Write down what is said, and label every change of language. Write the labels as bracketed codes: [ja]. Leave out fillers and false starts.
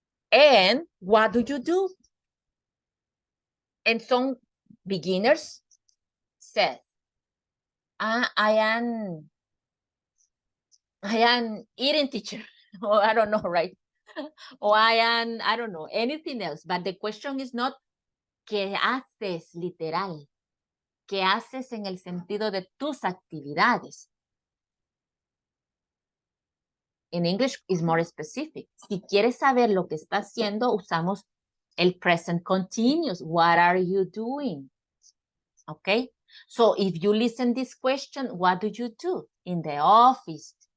[en] And what do you do? And some beginners said, I am eating teacher, or I don't know, right? Or I don't know, anything else. But the question is not [es] ¿qué haces literal? ¿Qué haces en el sentido de tus actividades? [en] In English is more specific. [es] Si quieres saber lo que está haciendo, usamos el present continuous. [en] What are you doing? Okay. So if you listen this question, what do you do in the office?